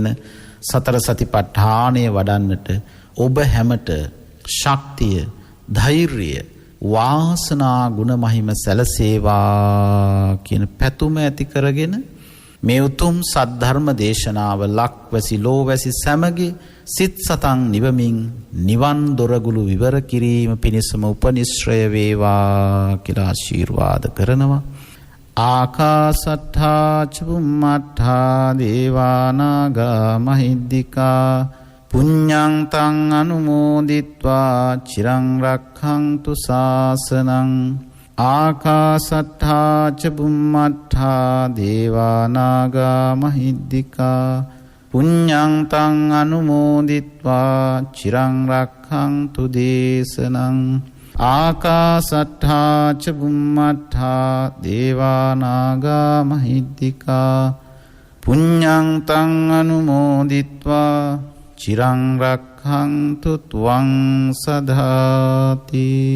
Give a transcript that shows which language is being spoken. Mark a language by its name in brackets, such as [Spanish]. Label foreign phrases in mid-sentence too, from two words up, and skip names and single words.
[Sinhala] සතර සතිපට්ඨානය වඩන්නට ඔබ හැමට ශක්තිය ධෛර්යය වාසනා ගුණ මහිම සැලසේවා කියන පැතුම ඇති කරගෙන මේ උතුම් සද්ධර්ම දේශනාව ලක්වැසි ලෝවැසි සැමගේ සිත් සතන් නිවමින් නිවන් දොරගුළු විවර කිරීම පිණිසම උපනිශ්‍රය වේවා කියලා ආශිර්වාද කරනවා. [Pali] ආකාසට්ඨා චුම්මට්ඨා දේවානාගා මහිද්దికා පුඤ්ඤං තං අනුමෝදිත්වා චිරං රක්ඛන්තු ශාසනං ආකාසට්ඨා චුම්මට්ඨා දේවානාගා මහිද්దికා පුඤ්ඤං තං අනුමෝදිත්වා චිරං රක්ඛන්තු දේශනං ආකාසට්ඨා චුම්මට්ඨා දේවානාගා මහිද්దికා පුඤ්ඤං තං අනුමෝදිත්වා චිරං රක්ඛන්තු ත්වං සදාති.